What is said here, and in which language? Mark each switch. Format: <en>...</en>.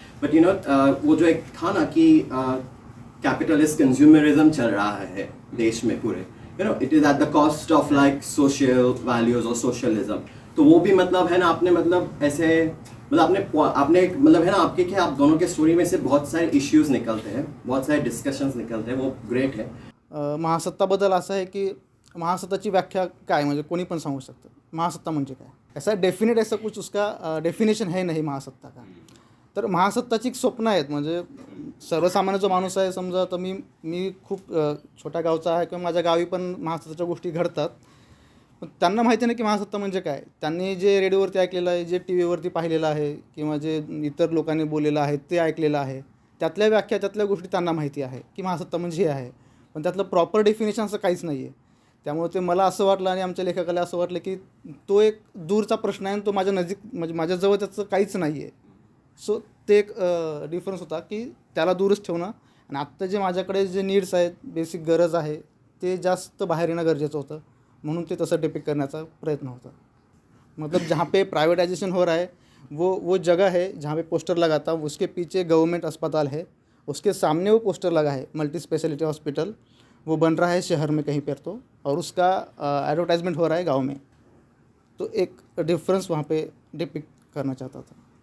<hi>But you know वो जो एक था ना कि कैपिटलिस्ट कंज्यूमरिज्म चल रहा है देश में पूरे, you know</hi> <en>it is at the cost of like social values</en> <hi>और सोशलिज्म। तो वो भी मतलब है ना, आपने मतलब ऐसे मतलब आपने मतलब है ना, आपके क्या आप दोनों के स्टोरी में से बहुत सारे इश्यूज निकलते हैं, बहुत सारे डिस्कशंस निकलते हैं, वो ग्रेट है।</hi> <mr>महासत्ताबद्दल असं आहे की महासत्ताची व्याख्या काय, म्हणजे कोणी पण सांगू शकतं महासत्ता म्हणजे काय।</mr> <hi>ऐसा डेफिनेट ऐसा कुछ उसका डेफिनेशन है नहीं महासत्ता का।</hi> <mr>तर महासत्ताची एक स्वप्न आहेत, म्हणजे सर्वसामान्य जो माणूस आहे, समजा तर मी खूप छोट्या गावचा आहे किंवा माझ्या गावी पण महासत्ताच्या गोष्टी घडतात, पण त्यांना माहिती नाही की महासत्ता म्हणजे काय। त्यांनी जे रेडिओवरती ऐकलेलं आहे, जे TVवरती पाहिलेलं आहे किंवा जे इतर लोकांनी बोललेलं आहे ते ऐकलेलं आहे, त्यातल्या व्याख्या त्यातल्या गोष्टी त्यांना माहिती आहे की महासत्ता म्हणजे हे आहे, पण त्यातलं प्रॉपर डेफिनेशन असं काहीच नाही आहे। त्यामुळे ते मला असं वाटलं आणि आमच्या लेखकाला असं वाटलं की तो एक दूरचा प्रश्न आहे आणि तो माझ्या नजीक म्हणजे माझ्याजवळ त्याचं काहीच नाही आहे। सो ते एक डिफरन्स होता की त्याला दूरच ठेवणं आणि आत्ता जे माझ्याकडे जे नीड्स आहेत, बेसिक गरज आहे, ते जास्त बाहेर येणं गरजेचं होतं, म्हणून ते तसं डिपिक्ट करण्याचा प्रयत्न होता।</mr> <hi>मतलब जहाँ पे प्राइवेटाइजेशन हो रहा है वो जगह है जहाँ पे पोस्टर लगा था, उसके पीछे गवर्नमेंट अस्पताल है, उसके सामने वो पोस्टर लगा है मल्टी स्पेशलिटी हॉस्पिटल, वो बन रहा है शहर में कहीं पर तो, और उसका एडवर्टाइजमेंट हो रहा है गांव में। तो एक डिफरेंस वहाँ पे डिपिक्ट करना चाहता था।</hi>